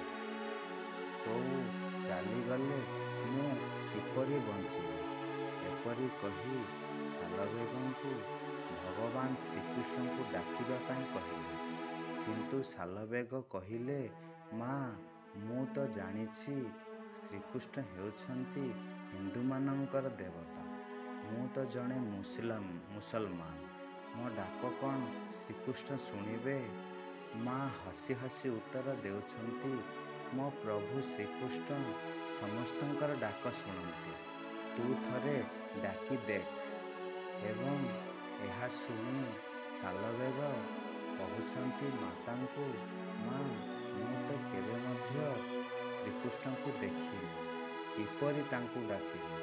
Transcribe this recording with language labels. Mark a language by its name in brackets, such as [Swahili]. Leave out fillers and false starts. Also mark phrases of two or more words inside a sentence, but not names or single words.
[Odia] ତୋ ଚାଲିଗଲେ ମୁଁ କିପରି ବଞ୍ଚିବି। ଏପରି କହି ସାଲବେଗଙ୍କୁ ଭଗବାନ ଶ୍ରୀକୃଷ୍ଣ କୁ ଡାକିବା ପାଇଁ କହିଲେ। କିନ୍ତୁ ସାଲବେଗ କହିଲେ, ମାଁ ମୁଁ ତ ଜାଣିଛି ଶ୍ରୀକୃଷ୍ଣ ହେଉଛନ୍ତି ହିନ୍ଦୁ ମାନଙ୍କର ଦେବତା। ମୁଁ ତ ଜଣେ ମୁସଲମାନ, ମୋ ଡାକ କଣ ଶ୍ରୀକୃଷ୍ଣ ଶୁଣିବେ। ମାଁ ହସି ହସି ଉତ୍ତର ଦେଉଛନ୍ତି, ମୋ ପ୍ରଭୁ ଶ୍ରୀକୃଷ୍ଣ ସମସ୍ତଙ୍କର ଡାକ ଶୁଣନ୍ତି, ତୁ ଥରେ ଡାକି ଦେଖ। ଏବଂ ଏହା ଶୁଣି ସାଲବେଗ କହୁଛନ୍ତି ମାତାଙ୍କୁ, ମାଁ ମୁଁ ତ କେବେ ମଧ୍ୟ ଶ୍ରୀକୃଷ୍ଣ କୁ ଦେଖିନି, କିପରି ତାଙ୍କୁ ଡାକିବି।